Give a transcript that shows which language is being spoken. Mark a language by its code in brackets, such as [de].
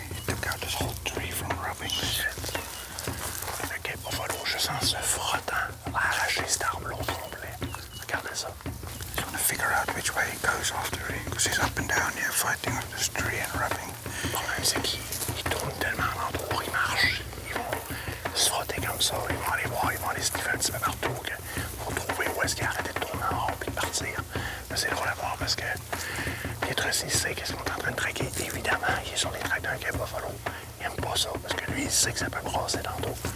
[en] It took out this whole tree from rubbing. [fr] Le Cape Buffalo, juste en se frottant, a arraché cet arbre-là au complet. Regardez ça. [en] He's trying to figure out which way he goes after it, because he's up and down here fighting with this tree and rubbing. [fr] Le problème, c'est qu'ils tournent tellement en entour, ils marchent. Ils vont se frotter comme ça, ils vont aller voir, ils vont aller sniffer un petit peu partout. Pour trouver où est-ce qu'il a arrêté de tourner en rond puis de partir. Mais c'est drôle à voir parce que Pietro, il sait qu'est-ce qu'on est en train de traquer. Évidemment, il est sur les tracks d'un Cape Buffalo. Il aime pas ça parce que lui, il sait que ça peut brasser dans l'eau.